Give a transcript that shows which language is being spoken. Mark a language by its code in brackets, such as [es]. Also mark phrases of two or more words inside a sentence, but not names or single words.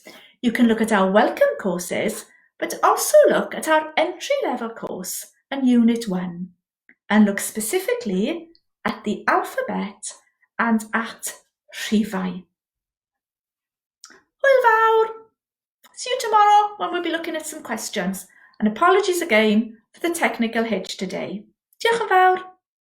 [en] You can look at our welcome courses, but also look at our entry-level course in Unit 1 and look specifically at the alphabet and at rhifau. [cy] Hwyl fawr! [en] See you tomorrow when we'll be looking at some questions, and apologies again for the technical hitch today. [cy] Diolch yn fawr.